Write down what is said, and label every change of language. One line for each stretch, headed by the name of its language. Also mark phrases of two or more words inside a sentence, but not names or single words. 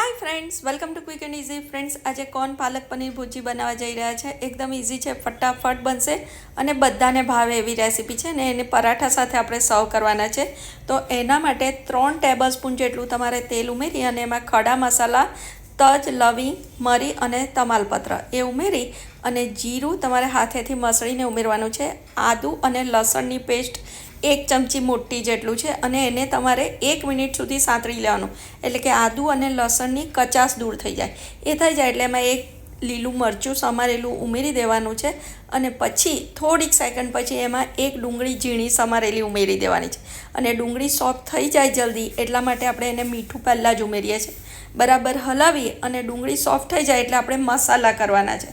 English: Friends welcome to quick and easy.
Gujarati: ફ્રેન્ડ્સ આજ કૌન પાલક પનીર ભુજી બનાવા જઈ રહ્યા છે। એકદમ ઇઝી હૈ, ફટાફટ બનશે અને બધાને ભાવે એવી રેસિપી હૈ ને એને પરાઠા સાથે આપણે સર્વ કરવાના છે। તો એના માટે 3 ટેબલસ્પૂન જેટલું તમારે તેલ ઉમેરી અને એમાં ખડા મસાલા તજ લવિંગ મરી અને તમાલપત્ર એ ઉમેરી અને જીરું તમારે હાથેથી મસળીને ઉમેરવાનું છે। આદુ અને લસણની પેસ્ટ 1 ચમચી મોટી જેટલું છે અને એને તમારે 1 મિનિટ સુધી સાંતળી લેવાનું, એટલે કે આદુ અને લસણની કચાશ દૂર થઈ જાય। એ થઈ જાય એટલે એમાં 1 લીલું મરચું સમારેલું ઉમેરી દેવાનું છે અને પછી થોડીક સેકન્ડ પછી એમાં 1 ડુંગળી ઝીણી સમારેલી ઉમેરી દેવાની છે અને ડુંગળી સોફ્ટ થઈ જાય જલ્દી એટલા માટે આપણે એને મીઠું પહેલાં જ ઉમેરીએ છીએ। બરાબર હલાવી અને ડુંગળી સોફ્ટ થઈ જાય એટલે આપણે મસાલા કરવાના છે।